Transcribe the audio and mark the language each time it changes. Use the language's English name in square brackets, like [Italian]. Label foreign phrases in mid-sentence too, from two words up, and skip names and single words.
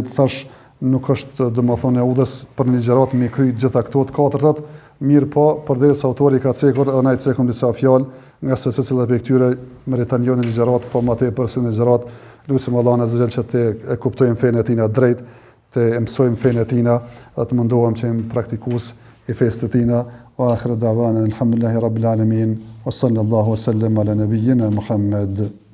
[Albanian] Thash nuk është domethënë e udhës për një ligjërat me kry gjitha këto të katërtat, mirë po përderisa autori ka cekur edhe na i cekun disa fjalë, nga se secila prej këtyre meriton jo në ligjërat, po më tepër se në ligjërat. Lutim Allahun [Arabic] عز وجل [Albanian] që të e kuptojmë fenë e tina drejt, të mësojmë fenë e tina, dhe të mundohem që jemi praktikues i fesë të tina. [Arabic] وآخر دعوانا الحمد لله رب العالمين وصلى الله وسلم على نبينا محمد.